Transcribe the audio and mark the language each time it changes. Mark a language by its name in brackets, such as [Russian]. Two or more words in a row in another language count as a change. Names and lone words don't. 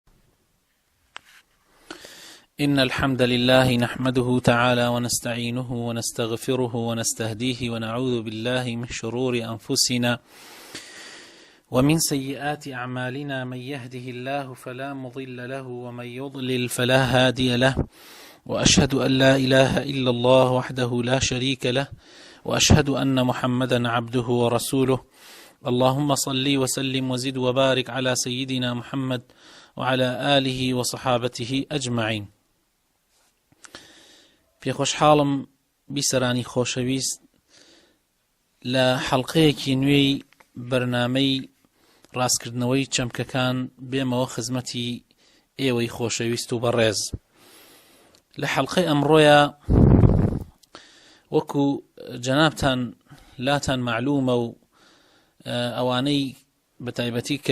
[Arabic] إن الحمد لله نحمده تعالى ونستعينه ونستغفره ونستهديه ونعوذ بالله من شرور أنفسنا ومن سيئات أعمالنا من يهده الله فلا مضل له ومن يضلل فلا هادي له وأشهد أن لا إله إلا الله وحده لا شريك له وأشهد أن محمدا عبده ورسوله. اللهم صل وسلم وزد وبارك على سيدنا محمد وعلى آله وصحابته أجمعين. [Central Kurdish] في خوشحاڵم بیسەرانی خۆشەویست لە حەڵقەیەکی نوێی بەرنامەی ڕاستکردنەوەی چەمکەکان بێمەوە خزمەتی ئێوەی خۆشەویست و بەڕێز. لە حەڵقەی ئەمڕۆیە وەکو جەنابتان لاتان معلومە و ئەوانەی بەتایبەتی کە